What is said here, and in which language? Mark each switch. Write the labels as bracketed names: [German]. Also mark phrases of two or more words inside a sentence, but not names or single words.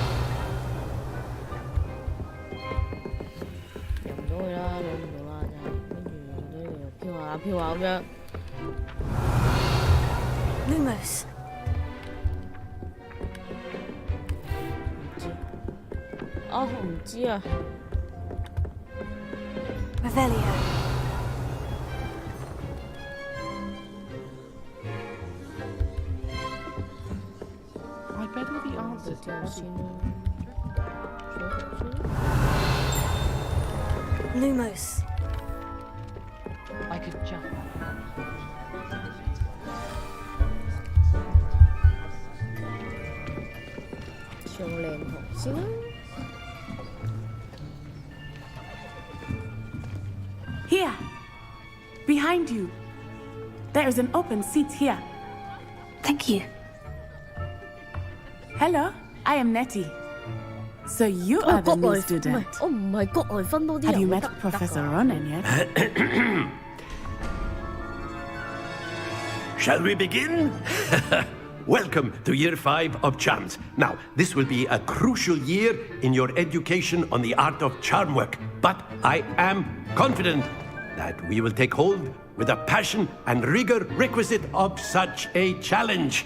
[Cantonese] 入唔到去啦，攞唔到啦，真係。跟住呢度又飄下飄下咁樣。 [English] Lumos. [Cantonese] 啊，我唔知啊。 [English] Revelio. I bet all the [Cantonese] 讀 [English] answers [Cantonese] 之後先啦。 [English] Lumos. I could jump. [Cantonese] 上靚堂先啦。 [English] Here! Behind you! There is an open seat here. Thank you. Hello, I am Nettie. So you are the [Cantonese] 國 [English] new [Cantonese] 外唔係 [English] student. [Cantonese] 我唔係國外分多啲 [English] Have [Cantonese] 人 [English] you [Cantonese] 得 [English] met [Cantonese] 得 [English] Professor [Cantonese] 㗎 [English] Ronan yet? Shall we begin? welcome to Year 5 of Charms. Now, this will be a crucial year in your education on the art of charm work, but I am confident that we will take hold with the passion and rigor requisite of such a challenge.